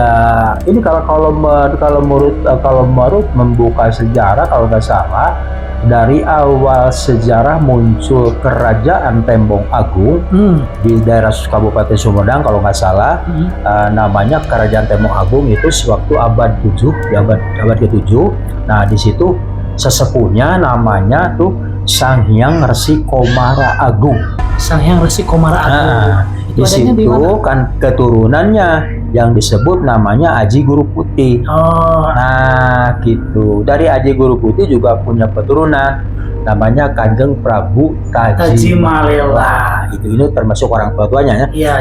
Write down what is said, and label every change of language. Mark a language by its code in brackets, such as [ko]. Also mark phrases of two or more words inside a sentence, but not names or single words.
[id] Ini kalau menurut membuka sejarah kalau nggak salah dari awal sejarah muncul kerajaan Tembong Agung di daerah Kabupaten Sumedang kalau nggak salah namanya kerajaan Tembong Agung itu sewaktu abad ke-7. Nah di situ sesepuhnya namanya tuh Sang Hyang Resi Komara Agung. Sang Hyang Resi Komara Agung. Di situ kan keturunannya yang disebut namanya Aji Guru Putih. Nah gitu. Dari Aji Guru Putih juga punya keturunan namanya Kanjeng Prabu Tajimalela. Itu ini termasuk orang tuanya ya.